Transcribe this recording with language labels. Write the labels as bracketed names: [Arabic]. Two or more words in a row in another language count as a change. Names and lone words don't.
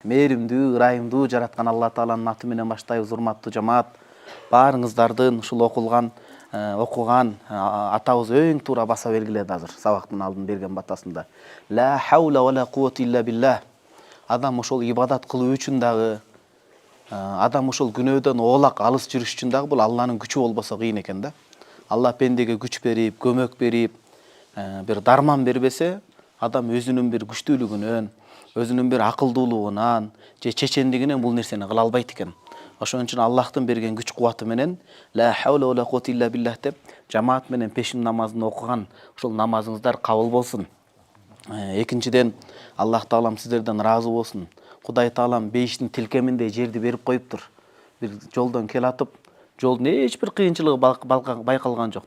[Kyrgyz] мээримдүү, ырайымдуу жараткан Алла Тааланын аты менен баштайбыз, урматтуу жамаат. Баарыңыздардын ушул окуган атабыз өң туура баса белгиледи азыр сабактын алдын берген батасында. [Arabic] لا حول ولا قوة إلا بالله. [Kyrgyz] Адам ошол ибадат кылуу үчүн дагы, адам ошол күнөөдөн оолак алыс жүрүш үчүн дагы бул Алланын күчү болбосо кыйын экен да. Алла пендеге күч берип, көмөк берип, бир дарман бербесе, адам өзүнүн бир күчтүүлүгүнөн, өзүнүн бир акылдуулугунан же чечендигинен бул нерсени кыла албайт экен. Ошон үчүн Аллахтын берген күч кубаты менен [Arabic] لا حول ولا قوة إلا بالله [Kyrgyz] деп жамаат менен пешин намазын окуган ушул намазыңыздар кабыл болсун. Экинчиден, Аллах Таалам сиздерден ыраазы болсун. Кудай Таалам бейиштин тилкеминдей жерди берип коюптур. Бир жолдон келатып, жолдун эч бир кыйынчылыгы байкалган жок.